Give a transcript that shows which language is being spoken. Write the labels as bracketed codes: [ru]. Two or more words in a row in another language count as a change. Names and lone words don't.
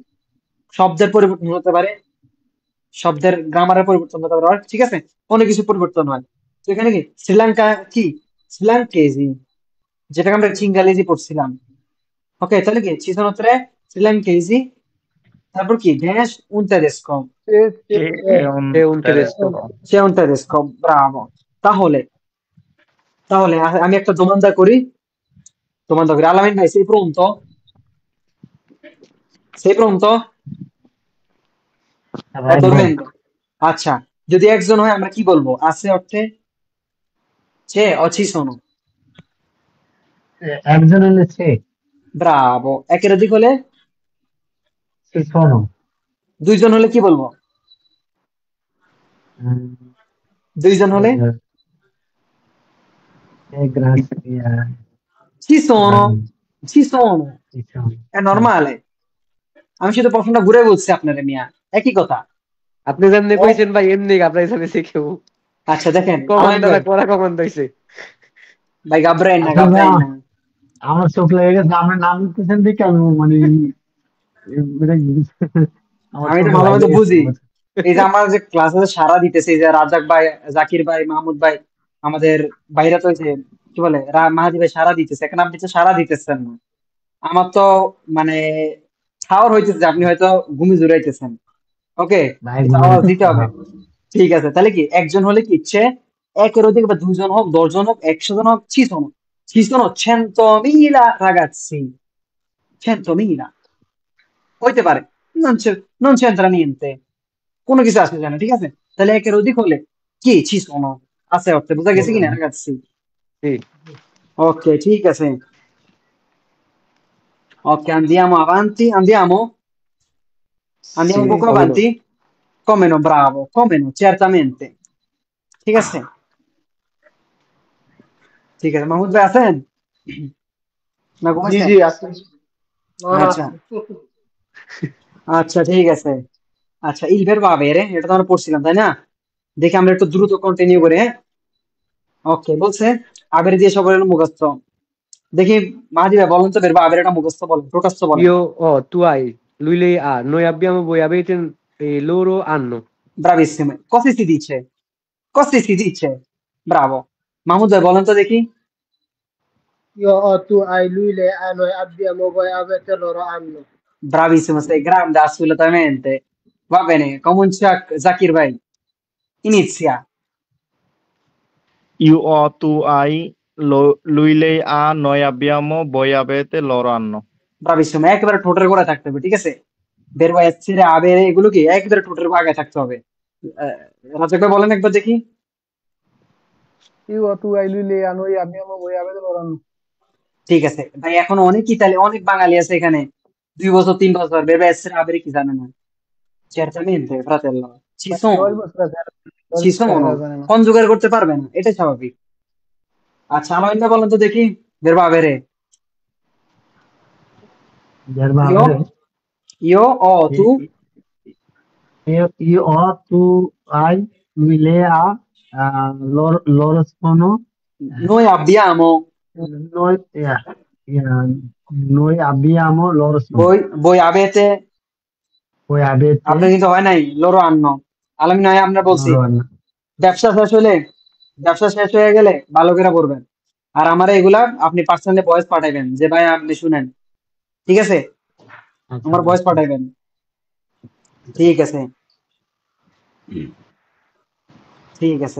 [bn] শব্দের পরিবর্তন হতে পারে, শব্দের গ্রামারের পরিবর্তন হতে পারে, ঠিক আছে, অনেক কিছু পরিবর্তন হয়। তো এখানে কি শ্রীলঙ্কা কি শ্রীলঙ্কেজি, যেটাকে আমরা চিঙ্গালেজি পড়ছিলাম। ওকে, তাহলে কি চিসনত্রে শ্রীলঙ্কেজি, তারপর কি দেশ [it] un tedesco, C'è un È un tedesco. tedesco. c'è un tedesco, bravo. [bn] তাহলে তাহলে আমি একটা দোমান্দা করি, দোমান্দা করি। [it] আলামিন ভাই, sei pronto? Sei pronto? [bn] ভাই বল। dormendo? আচ্ছা, যদি একজন হয় আমরা কি বলবো? আছে অর্থে [it] c'è o ci sono? [bn] একজন হলে সে ব্রাভো। একের অধিক হলে? [it] ci sono. [bn] দুইজন হলে কি বলবো? দুইজন হলে? [it] ci sono, ci sono, è normale। [bn] আমি শুধু প্রশ্নটা ঘুরে বলছি আপনারে মিয়া, একই কথা। আপনি যেমনি কইছেন ভাই এমনি আপনার হিসাবে শিখেও আচ্ছা দেখেন, আলামিন কমান্ডার ভাই, করা কমান্ড হইছে। ভাই ঘাবড়াইন না, আচ্ছা ঘাবড়াইন ভাই, না। আমার চোখ লেগে গেছে, আমার নাম লিখতেছেন দেখে আমি মানে আমার আমি তো চোখে ভালো মতো লাগে বুঝি। গেছে। এই যে আমার যে ক্লাসে সারা দিতেছে, এই যে রাজাক ভাই, জাকির ভাই, মাহমুদ ভাই, আমাদের বাইরে তো ওই যে কি বলে মাহাদি ভাই সারা দিতেছে, এখন আপনি তো সারা দিতেছেন না। আমার তো মানে খাওয়ার হইতেছে যে আপনি হয়তো ঘুমি জুড়াইতেছেন। ওকে, ভাই এটা আওয়াজ দিতে হবে। ঠিক আছে, তাহলে কি একজন হলে কি ইচ্ছে, একের অধিক বা দুজন হোক, 10 জন হোক, 100 জন হোক, [it] ci sono 100.000 ragazzi, 100.000 [bn] হইতে পারে, [it] non c'entra niente, [bn] কোনো কিছু আসে যায় না, ঠিক আছে। তাহলে একের অধিক হলে কি [it] ci sono [bn] আছে অর্থে, বোঝা গেছে কিনা [it] ragazzi? [bn] জি, ওকে, ঠিক আছে। ওকে, [it] andiamo avanti, andiamo [bn] জি, [it] un poco come no। avanti. Come no, bravo, come no, certamente। [bn] ঠিক আছে, ঠিক আছে। মাহমুদ ভাই আছেন না জি ঘুমাইছেন? জি আছে। আচ্ছা আচ্ছা, ঠিক আছে। আচ্ছা, [it] il verbo avere, [bn] এটা তো আমরা পড়ছিলাম তাই না? দেখি আমরা একটু দ্রুত কন্টিনিউ করি, হ্যাঁ। ওকে, বলছে আবের দিয়ে সবার হলো মুখস্থ। দেখি মাহাদি ভাই বলেন তো, [it] verbo avere [bn] এটা মুখস্থ বলেন, টোটাস্থ বলেন। [it] Io ho, tu hai, lui lei ha, noi abbiamo, voi avete e loro hanno। Bravissimo, così si dice, così si dice, bravo। [bn] মাহমুদ ভাই বলেন তো দেখি। [it] Io ho, tu hai, lui, lei ha, noi abbiamo, voi avete, loro hanno। Bravissimo, sei grande, assolutamente। Va bene, comincia Zakir ভাই, inizia। Io ho, tu hai, lui lei ha, noi abbiamo, voi avete, loro hanno। Bravissimo, [bn] একেবারে ঠোঁটের গোড়ায় থাকতে হবে, ঠিক আছে। [it] verbo essere, avere [bn] এগুলো কি একেবারে ঠোঁটের আগে থাকতে হবে। আহ, রাজাক ভাই বলেন একবার দেখি। [it] Io, tu hai, lui, lei ha, noi abbiamo, voi avete, loro hanno। [bn] ঠিক আছে ভাই, এখন অনেক ইতালি, অনেক বাঙালি আছে এখানে, 2 বছর 3 বছর [it] verbo essere, avere [bn] কি জানে না। [it] Certamente, fratello, ci [bn] ভাই [it] sono, [bn] সবাই বুঝতে পারছে, [it] ci sono, [bn] জানে না। কনজুগেট করতে পারবে না, এটাই স্বাভাবিক। আচ্ছা, আলামিন ভাই বলেন তো দেখি, [it] verbo avere। verbo io avere, io o tu, io ho, tu hai, lui lei ha, loro sono, noi abbiamo, noi, noi abbiamo, loro sono, voi avete, voi avete, [bn] আপনার কিন্তু হয় নাই, [it] loro hanno। [bn] আলামিন ভাই আপনার বলছি, [it] loro hanno। [bn] ব্যবসা শেষ হয়ে গেলে ভালো করে পড়বেন। আর আমার এগুলা আপনি পার্সোনালি ভয়েস পাঠাইবেন যে ভাই আপনি শুনেন, ঠিক আছে। আচ্ছা, আমার ভয়েস পাঠাইবেন, ঠিক আছে, ঠিক আছে।